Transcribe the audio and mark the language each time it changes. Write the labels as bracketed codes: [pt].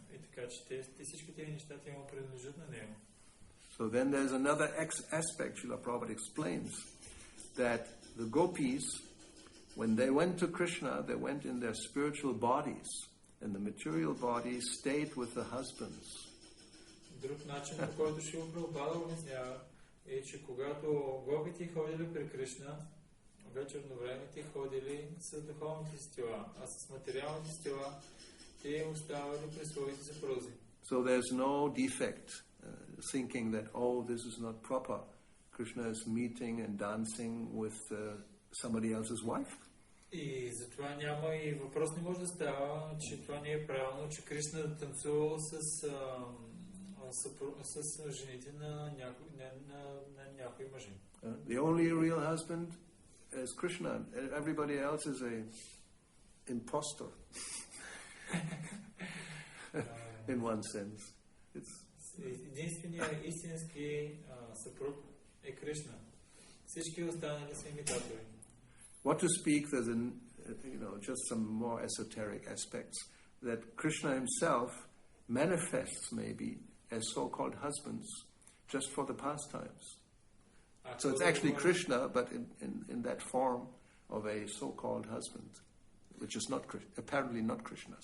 [bg] И така, че всички тези неща му принадлежат на него. [en] So then there's another aspect, Srila Prabhupada explains, that the gopis, when they went to Krishna, they went in their spiritual bodies, and the material bodies stayed with the husbands. [bg] Друг начин, по който Шрила Прабхупада обяснява, е, че когато гопите ходили при Кришна, вечерно време те ходили с духовните си тела, а с материалните си тела те оставали при своите съпрузи. [en] So there's no defect thinking that, this is not proper. Krishna is meeting and dancing with somebody else's wife. [bg] И затова няма и въпрос не може да става, че това не е правилно, че Кришна да танцувал с жените на някои мъжи. [en] The only real husband is Krishna. Everybody else is a impostor. In one sense. [bg] Единственият истински съпруг е Кришна. Всички останали са имитатори. [en] What to speak, there's just some more esoteric aspects, that Krishna himself manifests maybe as so-called husbands just for the pastimes. So it's actually Krishna, but in that form of a so-called husband, which is apparently not Krishna.